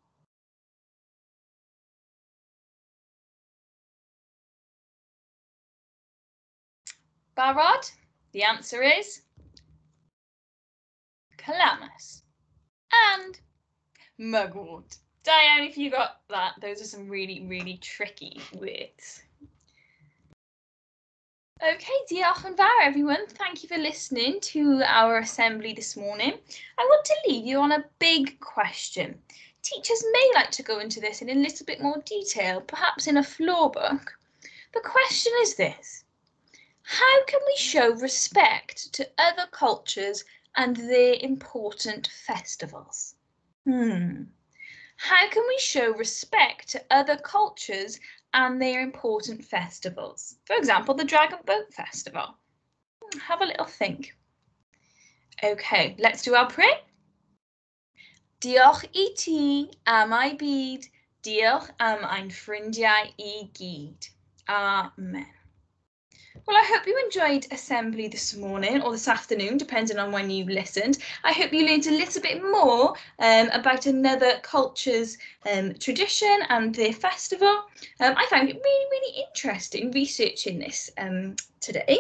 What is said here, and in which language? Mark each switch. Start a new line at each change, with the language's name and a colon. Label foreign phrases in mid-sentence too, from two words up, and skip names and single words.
English: Barod, the answer is calamus and mugwort. Diane, if you got that, those are some really, really tricky words. Okay,
Welsh: diolch yn fawr
English: everyone. Thank you for listening to our assembly this morning. I want to leave you on a big question. Teachers may like to go into this in a little bit more detail, perhaps in a floor book. The question is this: how can we show respect to other cultures and their important festivals? How can we show respect to other cultures and their important festivals? For example, the Dragon Boat Festival. Have a little think. Okay, let's do our prayer.
Welsh: Diolch I ti am I byd, diolch am ein ffrindiau I gyd.
English: Amen. Well, I hope you enjoyed assembly this morning or this afternoon, depending on when you listened. I hope you learned a little bit more about another culture's tradition and their festival. I found it really, really interesting researching this today.